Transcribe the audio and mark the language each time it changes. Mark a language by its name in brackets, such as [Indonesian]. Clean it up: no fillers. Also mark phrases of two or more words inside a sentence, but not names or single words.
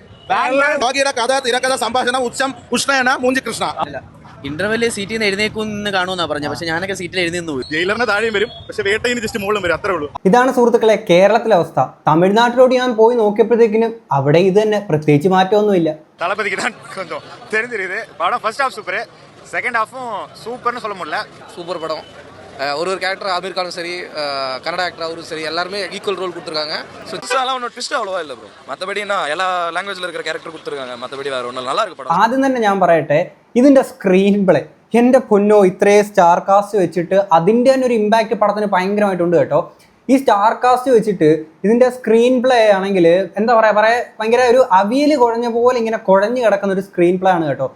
[Malayalam] കഥ തിരക്കഥ സംഭാഷണം ഉച്ചം ഉഷ്ണയന മൂഞ്ചി കൃഷ്ണ. ഇന്റർവെല്ലിൽ സീറ്റിൽ നിന്ന് എഴുന്നേക്കുന്ന് കാണുമെന്നാ പറഞ്ഞത്. പക്ഷെ ഞാനൊക്കെ സീറ്റിൽ എഴുന്നേന്ന് പോയി. ജയിലറിന് താഴെയും വരും, പക്ഷെ വേട്ടയിന് ജസ്റ്റ് മുകളിലും വരും, അത്രേ ഉള്ളൂ. ഇതാണ് സുഹൃത്തുക്കളെ കേരളത്തിലെ അവസ്ഥ. തമിഴ്നാട്ടിലോട്ട് ഞാൻ പോയി നോക്കിയപ്പോഴത്തേക്കിനും അവിടെ ഇത് തന്നെ, പ്രത്യേകിച്ച് മാറ്റമൊന്നുമില്ല. [Tamil] தளபதிக்கு தான் கொஞ்சம் தெரிஞ்சிருது. படம் [English] first half [Tamil] சூப்பர், செகண்ட் ஹாஃபும் சூப்பர்னு சொல்ல முடியல. சூப்பர் படம். ஒரு கேரக்டர் ஆமீர் கானும் சரி, கன்னட ஆக்டர் அவரும் சரி, எல்லாருமே [English] equal role [Tamil] கொடுத்துருக்காங்க. ட்விஸ்ட்லாம் ஒன்றும் ட்விஸ்ட் அவ்வளோவா இல்லை ப்ரோ. மற்றபடி நான் எல்லா லாங்குவேஜில் இருக்கிற கேரக்டர் கொடுத்துருக்காங்க. மற்றபடி வேறு ஒன்றும் நல்லா இருக்கு படம். [Malayalam] ആദ്യം തന്നെ ഞാൻ പറയട്ടെ, ഇതിൻ്റെ [English] screen play [Malayalam] എൻ്റെ പൊന്നോ, ഇത്രയും [English] star cast [Malayalam] വെച്ചിട്ട് അതിൻ്റെ തന്നെ ഒരു ഇമ്പാക്റ്റ് പടത്തിന് ഭയങ്കരമായിട്ടുണ്ട് കേട്ടോ. ഈ [English] star cast [Malayalam] വെച്ചിട്ട് ഇതിൻ്റെ [English] screen play [Malayalam] ആണെങ്കിൽ എന്താ പറയുക, ഭയങ്കര ഒരു അവിയൽ കുഴഞ്ഞ പോലെ ഇങ്ങനെ കുഴഞ്ഞു കിടക്കുന്ന ഒരു സ്ക്രീൻ പ്ലേ ആണ് കേട്ടോ.